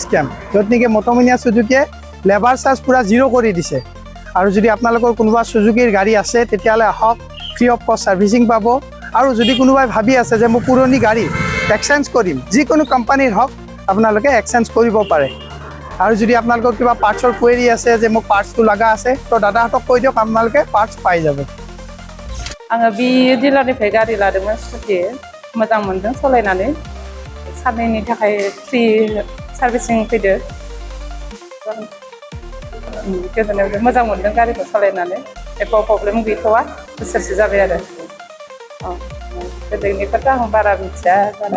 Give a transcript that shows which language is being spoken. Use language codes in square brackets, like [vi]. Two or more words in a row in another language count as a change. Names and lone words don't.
[as] ক্যাম্প যত নেকি MotoMania Suzuki [en] labour charge [as] পুৰা জিৰো কৰি দিছে আৰু যদি আপোনালোকৰ কোনোবা Suzukiৰ গাড়ী আছে তেতিয়ালে আহক [en] free of cost servicing [as] পাব আৰু যদি কোনোবাই ভাবি আছে যে মই পুৰণি গাড়ী এক্সচেঞ্জ কৰিম যিকোনো কোম্পানীৰ হক আপোনালোকে এক্সচেঞ্জ কৰিব পাৰে আৰু যদি আপোনালোকৰ কিবা [en] parts query [as] আছে যে মোক পাৰ্টছটো লাগা আছে তো দাদাহঁতক কৈ দিয়ক আপোনালোকে পাৰ্টছ পাই যাব [brx] आङो बे डिलारनिफ्राय गारि लादोंमोन स्कुटि मोजां मोनदों सालायनानै साननैनि थाखाय [en] free servicing [brx] फैदो गोजोननाय मोजां मोनदों गारिखौ सालायनानै एख' प्रब्लेम गैथ'वा बोसोरसे जाबाय आरो गोदोनिखौथ' आं बारा मिथिया बारा